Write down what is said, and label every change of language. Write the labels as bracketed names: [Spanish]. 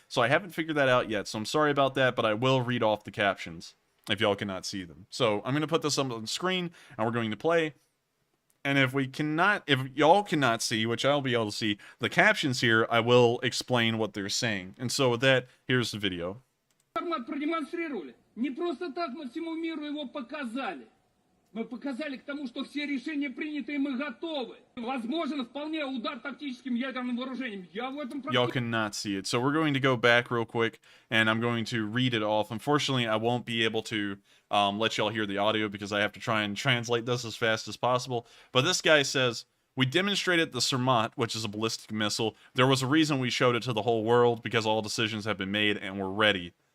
[English] So I haven't figured that out yet, so I'm sorry about that, but I will read off the captions if y'all cannot see them. So I'm going to put this up on the screen, and we're going to play. And if y'all cannot see, which I'll be able to see, the captions here, I will explain what they're saying. And so with that, here's the video. [Russian] Формат продемонстрировали. Не просто так мы всему миру его показали. Мы показали к тому, что все решения приняты и мы готовы. Возможен вполне удар тактическим ядерным вооружением. Я в этом... [English] Y'all cannot see it. So we're going to go back real quick, and I'm going to read it off. Unfortunately, I won't be able to let y'all hear the audio because I have to try and translate this as fast as possible. But this guy says, we demonstrated the Sarmat, which is a ballistic missile. There was a reason we showed it to the whole world because all decisions have been made and we're ready.